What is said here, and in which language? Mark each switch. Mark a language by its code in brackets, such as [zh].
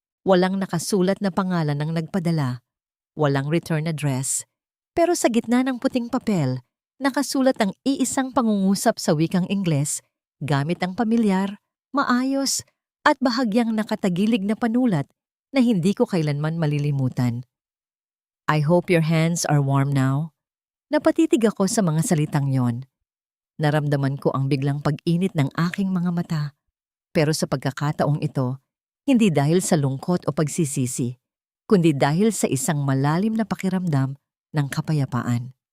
[tl] Walang nakasulat na pangalan ng nagpadala, walang return address, pero sa gitna ng puting papel, nakasulat ang iisang pangungusap sa wikang Ingles gamit ang pamilyar, maayos at bahagyang nakatagilig na panulat na hindi ko kailanman malilimutan. [en] I hope your hands are warm now. [tl] Napatitig ako sa mga salitang yon. Naramdaman ko ang biglang pag-init ng aking mga mata. Pero sa pagkakataong ito, hindi dahil sa lungkot o pagsisisi, kundi dahil sa isang malalim na pakiramdam ng kapayapaan.